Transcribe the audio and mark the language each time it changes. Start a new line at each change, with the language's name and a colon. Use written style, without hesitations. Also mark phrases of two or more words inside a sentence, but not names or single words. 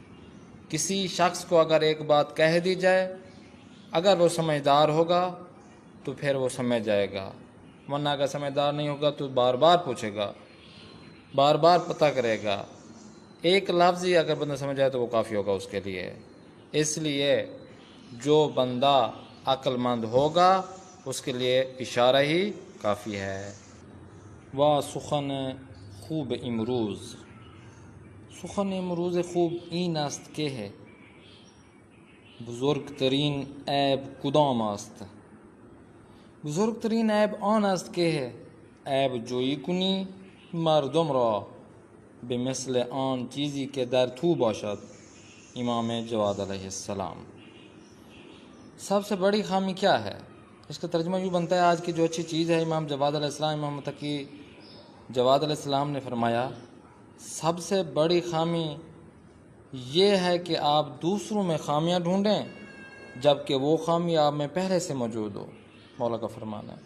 Urdu: کسی شخص کو اگر ایک بات کہہ دی جائے، اگر وہ سمجھدار ہوگا تو پھر وہ سمجھ جائے گا، ورنہ اگر سمجھدار نہیں ہوگا تو بار بار پوچھے گا، بار بار پتہ کرے گا۔ ایک لفظ ہی اگر بندہ سمجھ جائے تو وہ کافی ہوگا اس کے لیے، اس لیے جو بندہ عقل مند ہوگا اس کے لیے اشارہ ہی کافی ہے۔
Persian: و سخن خوب امروز، سخن امروز خوب این است که ہے بزرگترین عیب کدام است، بزرگترین عیب آن است که عیب جویی کنی مردم را به مثل آن چیزی که در تو باشد، امام جواد علیہ السلام۔
Urdu: سب سے بڑی خامی کیا ہے، اس کا ترجمہ یوں بنتا ہے آج کی جو اچھی چیز ہے، امام جواد علیہ السلام، امام تقی جواد علیہ السلام نے فرمایا سب سے بڑی خامی یہ ہے کہ آپ دوسروں میں خامیاں ڈھونڈیں جبکہ وہ خامی آپ میں پہلے سے موجود ہو، مولا کا فرمان ہے۔